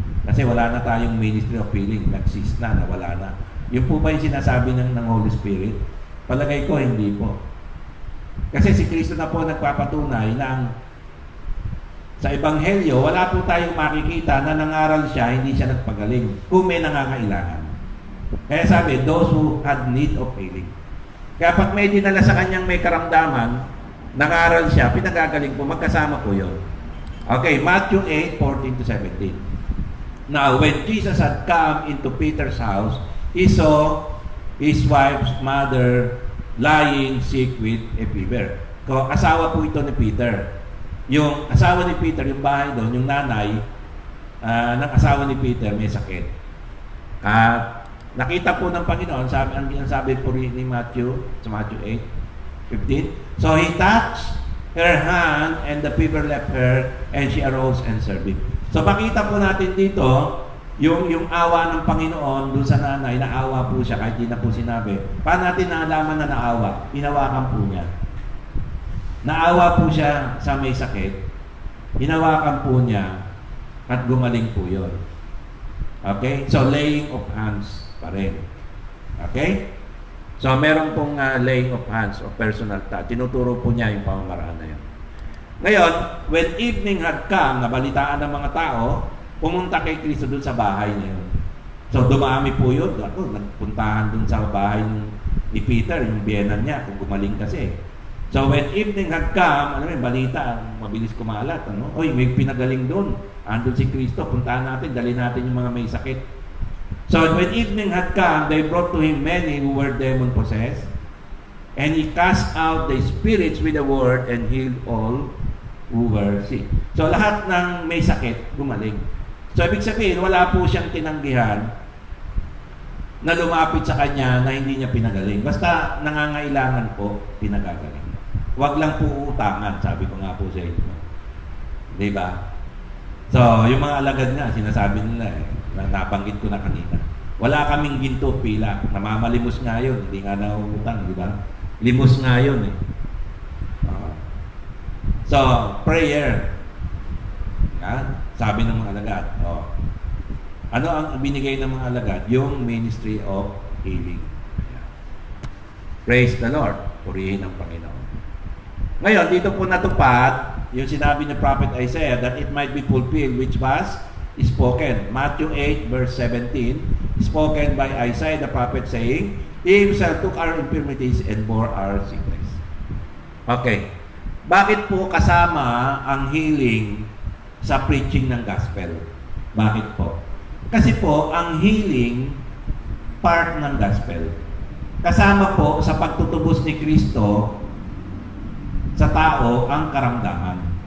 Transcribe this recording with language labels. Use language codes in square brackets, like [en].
[tl] Kasi wala na tayong ministry of healing, nag-cease na, nawala na. Yung po ba yung sinasabi ng Holy Spirit? Palagay ko, hindi po. Kasi si Kristo na po nagpapatunay na sa ebanghelyo, wala po tayong makikita na nangaral siya, hindi siya nagpagaling. Kung may nangangailangan. Kaya sabi, [en] those who had need of healing. [tl] Kaya pag may dinala sa kanyang may karamdaman, nangaral siya, pinagagaling po, magkasama po yun. [en] Okay, Matthew 8:14 to 17. Now, when Jesus had come into Peter's house, he saw his wife's mother lying sick with a fever. [tl] So, asawa po ito ni Peter. Yung asawa ni Peter, yung bahay doon, yung nanay ng asawa ni Peter may sakit. At nakita po ng Panginoon, sabi po rin ni Matthew, sa Matthew [en] 8:15, so he touched her hand and the fever left her and she arose and served him. [tl] So makita po natin dito, yung awa ng Panginoon dun sa nanay, naawa po siya kahit di na po sinabi. Paano natin naalaman na naawa? Hinawakan po niya. Naawa po siya sa may sakit, hinawakan po niya at gumaling po yun. Okay? So, laying of hands pa rin. Okay? So, meron pong laying of hands o personal touch. Tinuturo po niya yung pamamaraan na yun. Ngayon, [en] when evening had come, [tl] nabalitaan ng mga tao, pumunta kay Kristo dun sa bahay na yun. So, dumami po yun. Nagpuntahan dun sa bahay ni Peter, yung biyenan niya, kung gumaling kasi. So, [en] when evening had come, [tl] balita, mabilis kumalat, Oy, may pinagaling doon. Andun si Kristo, puntahan natin, dali natin yung mga may sakit. [en] So, when evening had come, they brought to him many who were demon-possessed, and he cast out the spirits with the word and healed all who were sick. [tl] So, lahat ng may sakit, gumaling. So, ibig sabihin, wala po siyang tinanggihan na lumapit sa kanya na hindi niya pinagaling. Basta nangangailangan po, pinagagaling. Huwag lang po utangan, sabi ko nga po sa inyo. Diba? So, yung mga alagad nga, sinasabi nila na nabanggit ko na kanina. Wala kaming ginto pila. Namamalimos nga yun. Hindi nga nauutang, di ba? Limos nga yun eh. So, prayer. Yan. Sabi ng mga alagad. Ano ang binigay ng mga alagad? Yung ministry of healing. Yan. [en] Praise the Lord. [tl] Purihin ang Panginoon. Ngayon, dito po natupad yung sinabi ni Prophet Isaiah [en] that it might be fulfilled which was spoken. Matthew 8 verse 17, spoken by Isaiah the prophet saying, He himself took our infirmities and bore our sickness. Okay. [tl] Bakit po kasama ang healing sa preaching ng gospel? Bakit po? Kasi po, ang healing part ng gospel. Kasama po sa pagtutubos ni Kristo sa tao ang karamdaman.